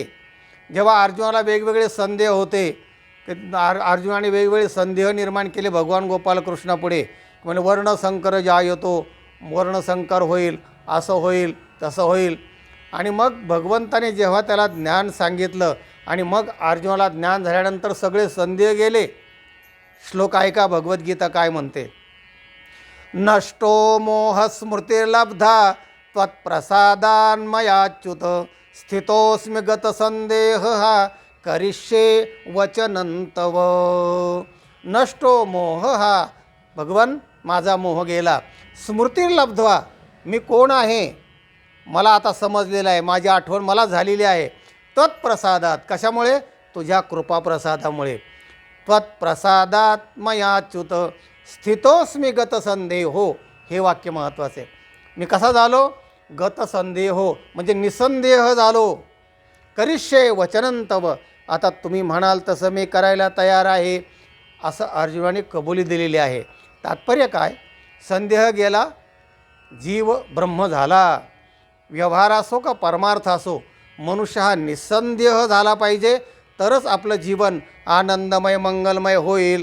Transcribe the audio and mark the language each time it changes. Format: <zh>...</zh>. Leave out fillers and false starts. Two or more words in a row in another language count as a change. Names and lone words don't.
<mr>जेव्हा अर्जुनाला वेगवेगळे संदेह होते, अर्जुनाने वेगवेगळे संदेह निर्माण केले भगवान गोपालकृष्णापुढे, म्हणजे वर्णसंकर जायतो, वर्णसंकर होईल, असं होईल, तसं होईल. आणि मग भगवंताने जेव्हा त्याला ज्ञान सांगितलं आणि मग अर्जुनाला ज्ञान झाल्यानंतर सगळे संदेह गेले. श्लोक ऐका भगवद्गीता काय म्हणते.</mr> <sa>नष्टो मोह स्मृतिर्लब्धा त्वत्प्रसादान्मयाच्युत स्थितोऽस्मि गतसंदेह करिष्ये वचनं तव. नष्टो मोह,</sa> <mr>भगवन माझा मोह गेला. स्मृतिर्लब्ध्वा, मी कोण आहे मला आता समजलेलं आहे, माझी आठवण मला झालेली आहे. त्वत्प्रसादात, कशामुळे? तुझ्या कृपाप्रसादामुळे.</mr> <sa>त्वत्प्रसादात मयाच्युत स्थितोस्मी गतसंदेहो,</sa> <mr>हे वाक्य महत्त्वाचे. मी कसा झालो? गतसंदेहो, म्हणजे निसंदेह झालो.</mr> <sa>करिष्ये वचनं तव,</sa> <mr>आता तुम्ही म्हणाल तसं मी करायला तयार आहे, असं अर्जुनाने कबुली दिलेली आहे. तात्पर्य काय? संदेह गेला, जीव ब्रह्म झाला. व्यवहार असो का परमार्थ असो, मनुष्य हा निसंदेह झाला पाहिजे, तरच आपलं जीवन आनंदमय मंगलमय होईल.</mr>